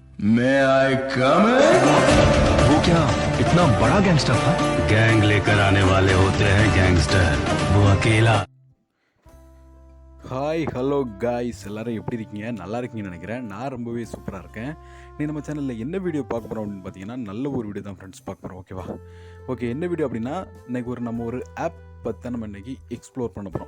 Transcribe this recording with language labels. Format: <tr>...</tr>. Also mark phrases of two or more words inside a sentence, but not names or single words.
<en>May I come in?</en> <hi>वो क्या इतना बड़ा गैंगस्टर था? गैंग लेकर आने वाले होते हैं गैंगस्टर, वो अकेला।</hi> <en>hi hello guys,</en> <ta>எல்லோரும் எப்படி இருக்கீங்க? நல்லா இருக்கீங்கன்னு நினைக்கிறேன். நான் ரொம்பவே சூப்பராக இருக்கேன். நீ நம்ம சேனலில் என்ன வீடியோ பார்க்க போகிறோம் அப்படின்னு பார்த்தீங்கன்னா, நல்ல ஒரு வீடியோ தான் ஃப்ரெண்ட்ஸ் பார்க்க போகிறோம். ஓகேவா? ஓகே, என்ன வீடியோ அப்படின்னா இன்றைக்கி நம்ம ஒரு ஆப் பற்றி நம்ம இன்றைக்கி எக்ஸ்ப்ளோர் பண்ண போகிறோம்.</ta>